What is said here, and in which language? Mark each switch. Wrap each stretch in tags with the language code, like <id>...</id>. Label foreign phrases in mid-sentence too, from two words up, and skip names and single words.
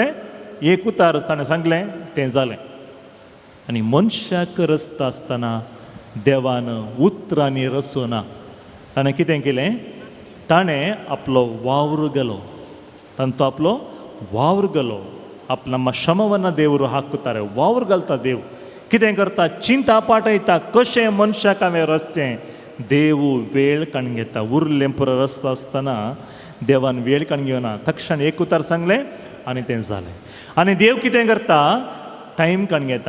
<kok>एक उतार ताणें सांगलें तें जालें. आनी मनशाक रचता आसतना देवान उतरांनी रचूना. ताणें कितें केलें? ताणें आपलो वावर गेलो. ताणें तो आपलो वावर गेलो.</kok> <kn>ನಮ್ಮ ಶ್ರಮವನ್ನು ದೇವರು ಹಾಕುತ್ತಾರೆ.</kn> <kok>ವಾವರ್ घालता देव. कितें करता? चिंता पाठयता कशें मनशाक हांवें रचचें. देव वेळ काडून घेता. उरलें पुरो रचता आसतना देवान वेळ काडून घेवना. तक्षण एक उतार सांगलें आनी तें जालें. आनी देव कितें करता? टायम काडून घेता.</kok>